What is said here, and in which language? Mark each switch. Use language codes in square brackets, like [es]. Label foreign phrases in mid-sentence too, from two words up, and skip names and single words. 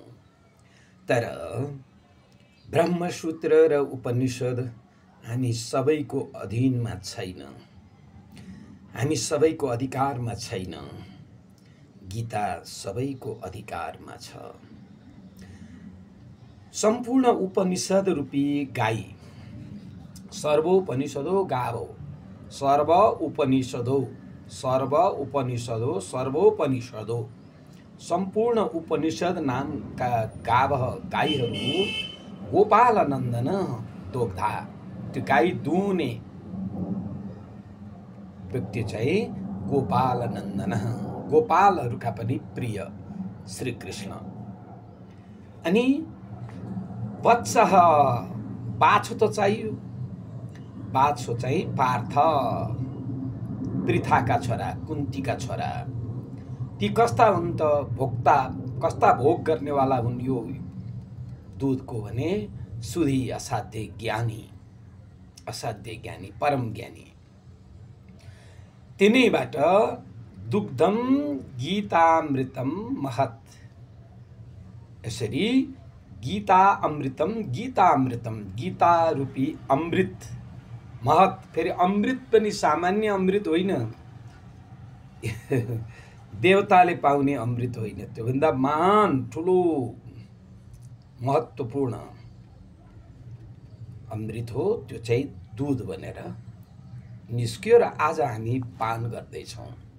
[ne] तर ब्रह्मसूत्र र उपनिषद हामी सबैको अधीनमा छैन, हामी सबैको अधिकारमा छैन। गीता सबैको अधिकारमा छ। सम्पूर्ण उपनिषद रूपी गाई, [sa] सर्वोपनिषदो गावो, सर्व उपनिषदो, सर्व उपनिषदो, सर्वोपनिषदो, [ne] सम्पूर्ण उपनिषद नामका गाईहरू [sa] गोपाल नन्दन दोग्धा। [ne] त्यो गाई दुहुने व्यक्ति चाहिँ गोपाल नन्दन, गोपालहरूका पनि प्रिय श्री कृष्ण। अनि वत्सः बाछो त चाहियो। बाछो चाहिँ पार्थ, पृथाका छोरा, कुन्तीका छोरा। ती कस्ता हुन् त? भोक्ता, कस्ता भोग गर्नेवाला हुन् यो दूधको भने सुधी असाध्य ज्ञानी, असाध्य ज्ञानी, परम ज्ञानी। [sa] तिनैबाट दुग्धम गीतामृतम महत्। [ne] यसरी [sa] गीता अमृतम, गीतामृतम, [ne] गीता रूपी अमृत महत्। फेरि अमृत पनि सामान्य अमृत होइन, देवताले पाउने अमृत होइन, त्योभन्दा महान ठुलो महत्त्वपूर्ण अमृत हो। त्यो चाहिँ दूध बनेर निस्क्यो र आज हामी पान गर्दैछौँ।